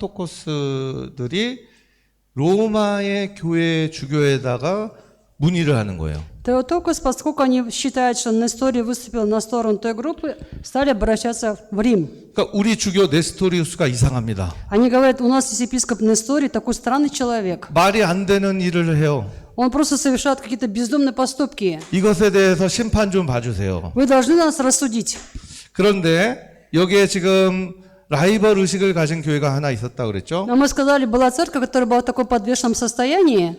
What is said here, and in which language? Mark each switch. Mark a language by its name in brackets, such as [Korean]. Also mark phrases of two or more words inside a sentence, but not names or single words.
[Korean] 테오토코스들이 로마의 교회 주교에다가 문의를 하는 거예요. [Russian] Теотокос, поскольку они считают, что Несторий выступил на сторону той группы, стали обращаться в Рим. [Korean] 그러니까 우리 주교 네스토리우스가 이상합니다. [Russian] Они говорят, у нас есть епископ Несторий, такой странный человек. [Korean] 말이 안 되는 일을 해요. [Russian] Он просто совершает какие-то бездумные поступки. [Korean] 이것에 대해서 심판 좀 봐주세요. [Russian] Вы должны нас рассудить. [Korean] 그런데 여기에 지금 라이벌 의식을 가진 교회가 하나 있었다 그랬죠? [Russian] Но мы сказали, была церковь, которая была в таком подвешенном состоянии.